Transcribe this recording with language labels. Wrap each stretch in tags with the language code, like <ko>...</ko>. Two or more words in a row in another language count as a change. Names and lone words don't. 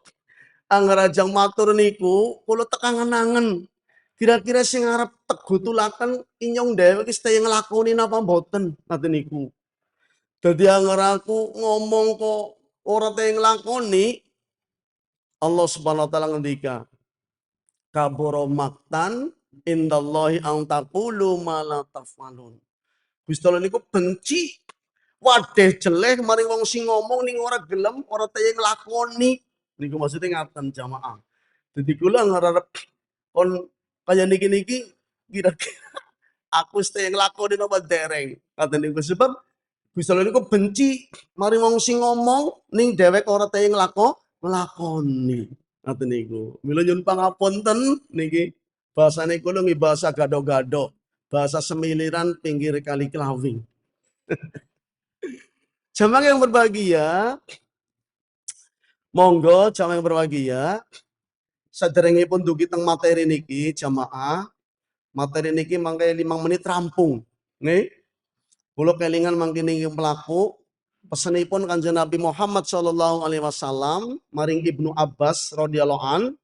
<jv>Angger ajang matur niku kula tekangen-angen. Kira-kira sing arep tegutulaken inyong dhewe iki sedaya nglakoni napa mboten ngoten niku. Dadi angger aku ngomong kok ora teh nglakoni, Allah</jv> <ar>سبحانه وتعالى</ar> <jv>ngendika,</jv> <ar>كبر مقتا عند الله أن تقولوا ما لا تفعلون.</ar> <jv>Gusti Allah niku benci wadeh jeleh maring wong sing ngomong ning ora gelem, ora teh nglakoni. Niku maksudnya ngaten jamaah. Dadi kula ngarep kon kaya niki-niki kira-kira aku stay nglakoni napa dereng. Ngoten niku sebab Gusti Allah niku benci maring wong sing ngomong ning dhewek ora teh nglakoni. Ngoten niku. Mila nyuwun pangapunten niki bahasane kula nggih bahasa gado-gado, bahasa semiliran pinggir kali Kelawing.</jv> <id>Jamaah yang berbahagia, monggo jamaah yang berbahagia,</id> <jv>saderengipun dugi teng materi niki jamaah, materi niki mangke 5 menit rampung. Nggih. Kula kelingan mangke niki mlaku pesenipun Kanjeng Nabi Muhammad</jv> <ar>صلى الله عليه وسلم</ar> <jv>maring Ibnu Abbas</jv> <ar>رضي الله عن.</ar>